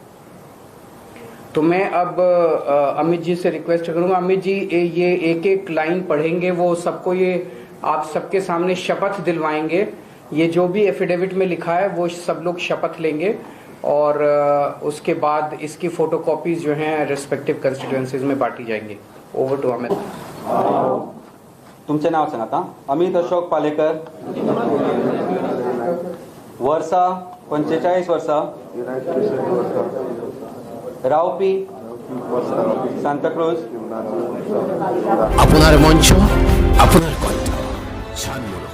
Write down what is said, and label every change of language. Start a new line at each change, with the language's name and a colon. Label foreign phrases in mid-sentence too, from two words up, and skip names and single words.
Hindi: तो मैं अब अमित जी से रिक्वेस्ट करूंगा, अमित जी ये एक एक लाइन पढ़ेंगे, वो सबको ये आप सबके सामने शपथ दिलवाएंगे। ये जो भी एफिडेविट में लिखा है वो सब लोग शपथ लेंगे, और उसके बाद इसकी फोटोकॉपीज जो हैं
English: respective constituencies
Hindi: में बांटी जाएंगी।
English: over to
Hindi: अमित।
Konkani: तुमचे नाव सांगात। अमित अशोक पालेकर, वर्सा 45 वर्सां, रावपी सांताक्रुज।
Bangla: আপনার মঞ্চ, আপনার কণ্ঠ।